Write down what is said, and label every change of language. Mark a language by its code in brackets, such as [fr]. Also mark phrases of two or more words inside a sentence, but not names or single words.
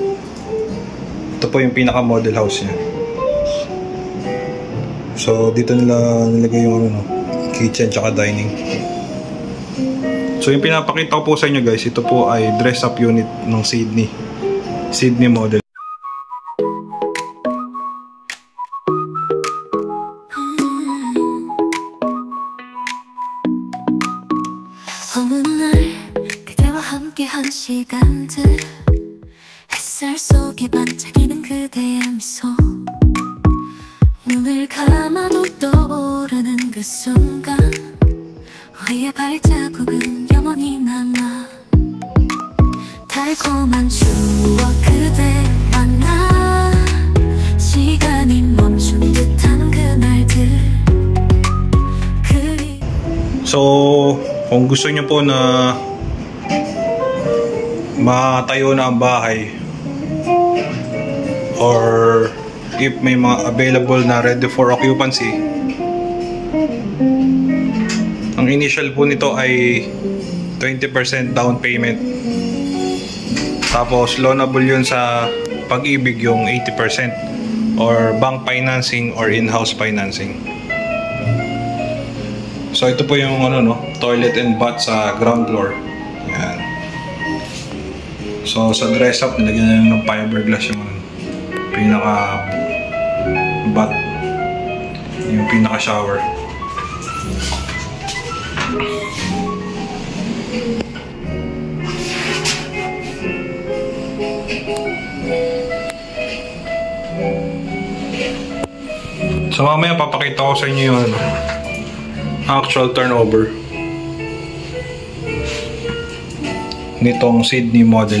[tl] Ito po yung pinaka [en] model house [tl] niya. So dito nila nilagay yung kitchen tsaka dining. So yung pinapakita ko po sa inyo guys, ito po ay [en] dress up unit [tl] ng Sydney model. [ko] 어느 날 그대와 함께한 시간들, 햇살 속에 반짝이는 그대의 미소, 눈을 감아도 떠오르는 그 순간, 우리의 발자국은 영원히 남아. 달콤한 추억 그대 만나, 시간이 멈춘 듯한 그날들. [tl] So kung gusto nyo po na matayo na ang bahay, [en] or if [tl] may mga available na [en] ready for occupancy, [tl] ang initial po nito ay 20% [en] down payment, [tl] tapos loanable yun sa Pag-ibig yung 80%, [en] or bank financing or in-house financing. [tl] So ito po yung [en] toilet and bath [tl] sa [en] ground floor. [tl] Yan. So sa [en] dress up [tl] nilagyan na ng fiberglass yung pinaka bath, yung pinaka shower. So mamaya papakita ko sa inyo yung [en] actual turnover [tl] nitong Sydney model.